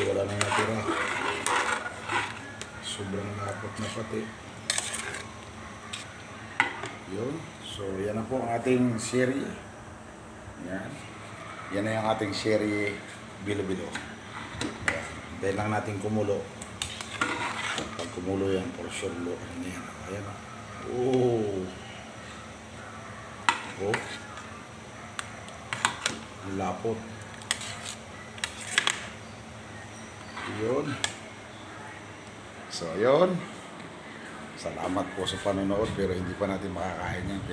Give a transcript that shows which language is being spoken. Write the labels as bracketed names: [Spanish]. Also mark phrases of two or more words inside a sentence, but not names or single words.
[Filipino] Wala nang natira. Sobrang lapot na pati. Yun. So, yan na po ang ating serie. Yan. Yan na yung ating serie bilo-bilo. Dahil lang natin kumulo. Pag kumulo yan, [English] for sure lo. [Filipino] Ano yan? Ayan o. Ang lapot. Yun. So, yun. Salamat po sa panonood, pero hindi pa natin makakain yan.